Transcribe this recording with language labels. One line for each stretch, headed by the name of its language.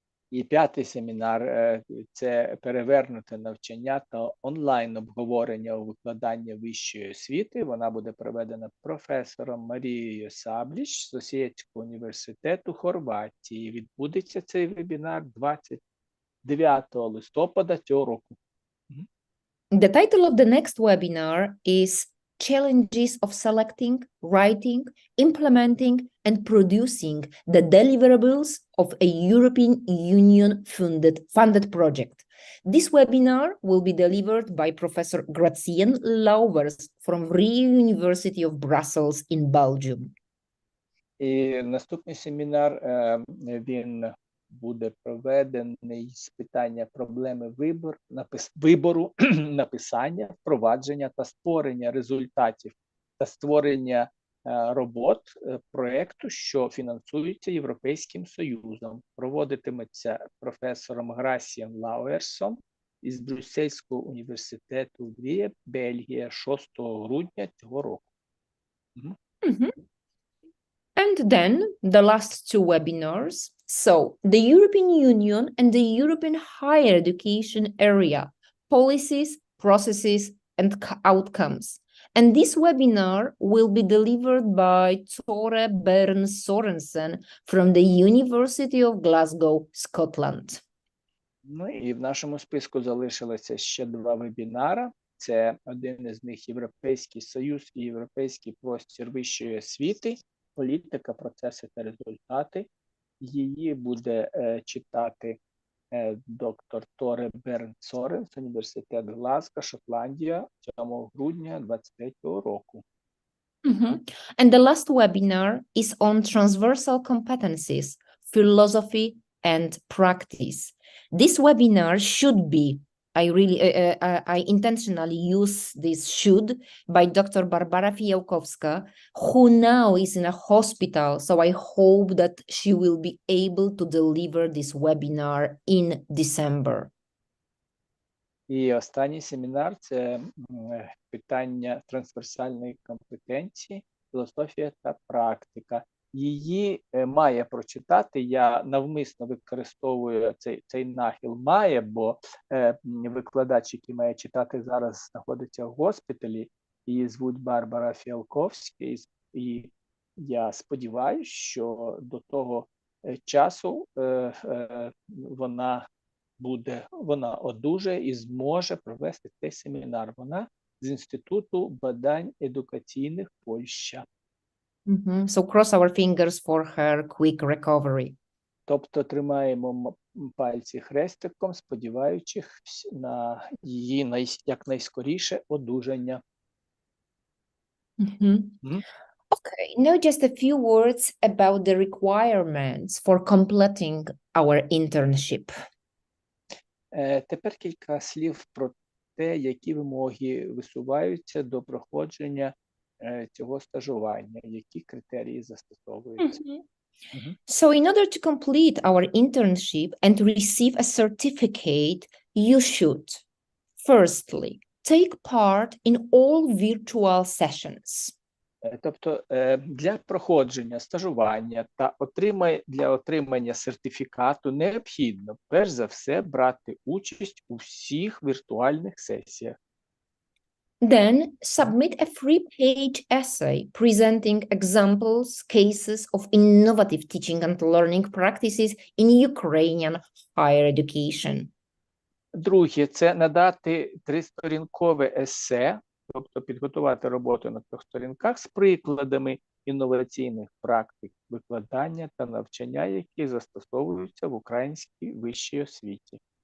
Ukrainian: І п'ятий семінар – це перевернуте навчання та онлайн-обговорення у викладанні вищої освіти. Вона буде проведена професором Марією Сабліч з Осijekskog університету Хорватії. Відбудеться цей вебінар 29 листопада цього року.
English: The title of the next webinar is Challenges of Selecting, Writing, Implementing, and Producing the Deliverables of a European Union funded project. This webinar will be delivered by Professor Gracienne Lauvers from Vrije University of Brussels in Belgium.
Ukrainian: І наступний семінар, він буде проведений з питання проблеми вибору, написання, впровадження та створення результатів та створення робот проєкту, що фінансується Європейським Союзом. Проводитиметься професором Грасієм Лауерсом із Брюссельського університету в Вріє, Бельгія, 6 грудня цього року.
English: And then the last two webinars. So, the European Union and the European higher education area, policies, processes, and outcomes. And this webinar will be delivered by Tore Bern Sorensen from the University of Glasgow, Scotland.
Ukrainian: Ну і в нашому списку залишилося ще два вебінара. Це один із них Європейський Союз і Європейський простір вищої освіти, політика, процеси та результати. Її буде читати доктор Торе Берн Соренс, університет Глазго, Шотландія, 7 грудня 2023 року.
English: And the last webinar is on transversal competencies, philosophy and practice. This webinar should be, I intentionally use this should by Dr. Barbara Fiałkowska, who now is in a hospital, so I hope that she will be able to deliver this webinar in December.
Ukrainian: І останній семінар – це питання трансверсальної компетенції, філософія та практика. Її має прочитати, я навмисно використовую цей нахил має, бо викладач, який має читати зараз, знаходиться в госпіталі, її звуть Барбара Фіалковська, і я сподіваюся, що до того часу вона одужає і зможе провести цей семінар. Вона з Інституту бадань едукаційних Польща.
English: So cross our fingers for her quick recovery.
Ukrainian: Тобто тримаємо пальці хрестиком, сподіваючись на її якнайскоріше одужання.
English: Okay, now just a few words about the requirements for completing our internship.
Ukrainian: Тепер кілька слів про те, які вимоги висуваються до проходження цього стажування, які критерії застосовуються.
English: So in order to complete our internship and receive a certificate, you should, firstly, take part in all virtual sessions.
Ukrainian: Тобто для проходження стажування та для отримання сертифікату необхідно, перш за все, брати участь у всіх віртуальних сесіях.
English: Then submit a three-page essay presenting examples, cases of innovative teaching and learning practices in Ukrainian higher education.
Ukrainian: Друге – це надати тристорінкове есе, тобто підготувати роботу на 3 сторінках з прикладами інноваційних практик викладання та навчання, які застосовуються в українській вищій освіті.